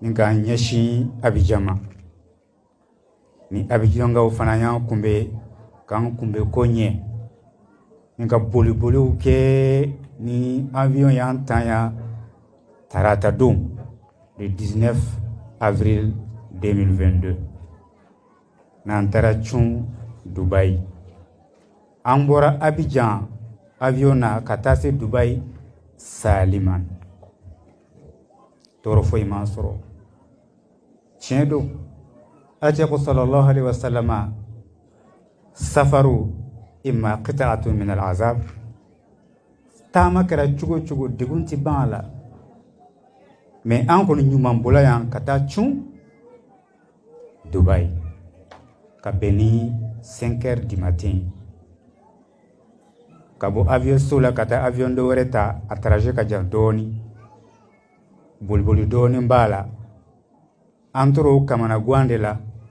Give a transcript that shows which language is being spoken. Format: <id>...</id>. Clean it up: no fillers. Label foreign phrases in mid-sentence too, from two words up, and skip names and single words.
<bm>ni ka ɲɛsin Abidjan ma ni Abidjankaw fana y'an kunbɛ k'an kunbɛ ko ɲɛ ni ka boliboliw kɛ ni avion y'an tan ya tarata don</bm> <fr>le 19 avril 2022</fr> <bm>n'an taara cun Dubaï an bɔra Abidjan avion na ka taa se Dubaï saliman tɔɔrɔ foyi m'an sɔrɔ tiɲɛ don Alakira</bm> <ar>صلى الله عليه وسلم سفر إما قطعة من العذاب</ar> <bm>taama kɛra cogo cogo degun ti ban a la mais an kɔni ɲuman bɔla yan ka taa cun Dubaï ka bɛn ni</bm> <fr>5 heures du matin</fr> <bm>ka bɔ avion so la ka taa avion dɔ wɛrɛ ta a trajet ka jan dɔɔni boliboli dɔɔni b'a la an tora o kamana guwan de la</bm>